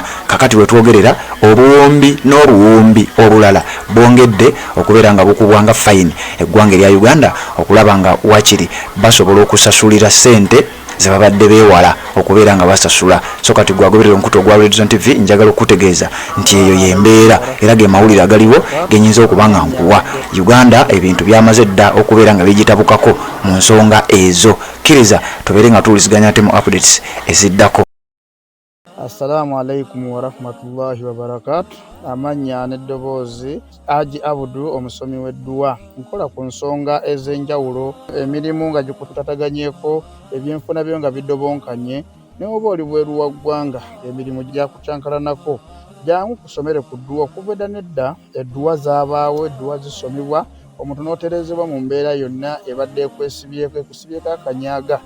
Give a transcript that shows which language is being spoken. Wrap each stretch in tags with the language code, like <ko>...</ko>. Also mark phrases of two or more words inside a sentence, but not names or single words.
<lg>Kakati wetwogerera obuwumbi n'obuwumbi obulala bwongedde okubeera nga bukubwanga fayini eggwanga erya Uganda okulaba nga wakiri basobola okusasulira ssente ze babadde beewala okubeera nga basasula. So kati gwagoberera omukutu ogwa Radio TV njagala okutegeeza nti eyo yembeera era ge mawulire agaliwo genyinza okuba nga nkuwa. Uganda ebintu byamaze dda okubeera nga bigitabukako mu nsonga ezo. Kkiriza tubeere nga tuwuliziganya ate mu updates eziddako.</lg> <ar>السلام عليكم ورحمة الله وبركاته.</ar> <lg>Amanya n'eddoboozi Haji Abudu omusomi w'edduwa. Nkola ku nsonga ez'enjawulo, emirimu nga gikutataganyeko, ebyenfuna byo nga bidobonkanye, ne oba oli bweru wa ggwanga emirimu gyakucankalanako. Jangu kusomere ku dduwa. Okuva edda nedda edduwa zaabaawo, edduwa zisomibwa, omuntu n'oterezebwa mu mbeera yonna ebadde ekusibyeko akanyaaga.</lg>